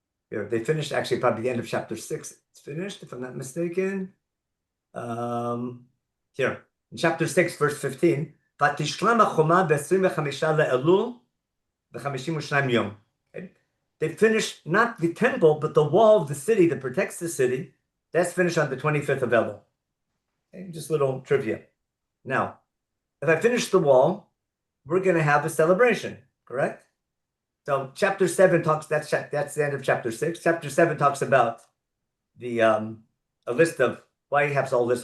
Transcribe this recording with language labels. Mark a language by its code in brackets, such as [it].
[en] Here they finished actually probably the end of chapter 6. It's finished, if I'm not mistaken. Here in chapter 6, verse 15. [he] ותשלם החומה ב-25 לאלול ב-52 יום. [en] They finished not the temple, but the wall of the city that protects the city. That's finished on the 25th of Elul. Okay, just a little trivia. Now, if I finish the wall, we're going to have a celebration, correct? So chapter 7 talks, that's the end of chapter 6. Chapter 7 talks about the a list of why he has all this.